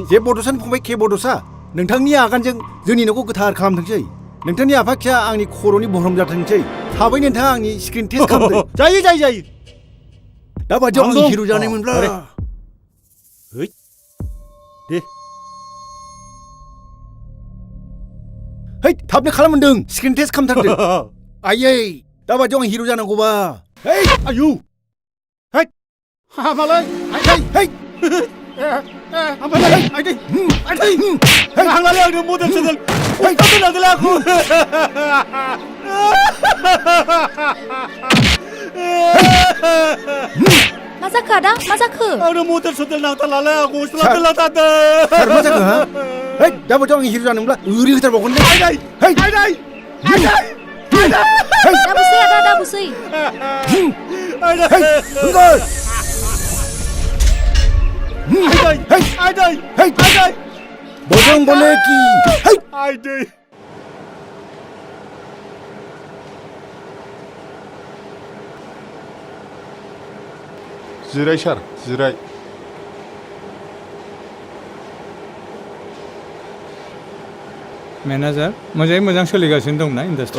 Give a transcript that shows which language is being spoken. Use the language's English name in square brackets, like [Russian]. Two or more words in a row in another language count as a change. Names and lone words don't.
[Bodo] जे बड'सानि फंबाय के बड'सा नोंथांनि आगानजों जोंनि न'खौ गोथार खालामथोंसै नोंथांनि आफाखिया आंनि खर'नि बहरम जाथोंसै थाबै नोंथाङा आंनि [English] screen test [Bodo] खालामदो जायो दा बादियाव आं हिर' जानायमोनब्ला दे है थाबनो खालाम मोनदों [English] screen test [Bodo] खालामथारदो आयै दा बादियाव आं हिर' जानांगौबा है आयु है हामालाय है आंलाय आंनो [English] model channel [Bodo] नांगौलाय आंखौ मा जाखो आदा मा जाखो आंनो [English] model channel [Bodo] नांथारलाय आं गस्ला मेला थादों मा जाखो हा है दा बादियाव आं हिर' जानोब्ला ओरै होथारबावगोन दे है दाबुसै आदा दाबुसै [Bangla] বজং বলে কি [Bodo] जिराय सार जिराय मेनेजार मोजाङै मोजां सोलिगासिनो दंना इन्डास्ट्रि